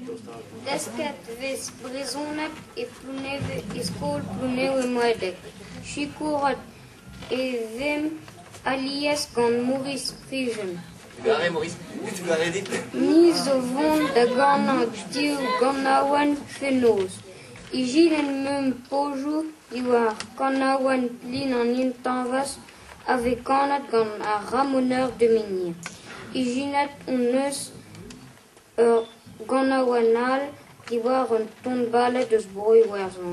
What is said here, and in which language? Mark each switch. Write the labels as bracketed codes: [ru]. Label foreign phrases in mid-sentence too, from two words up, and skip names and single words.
[br] Desket vis brizonet e pluneve e skol pluneu e moedek. Chikurat e vem alies gant Maurice Fijen. [fr] Maurice, tu l'as dit. [br] Ni zo vont da gannat diou gannaouan fenoz. I jilen meum pojou diwar gannaouan plin an intanvas ave kanat gant a ramoneur de menir. I jilet on eus gannaouan al diwar un ton balet eus broi werzon.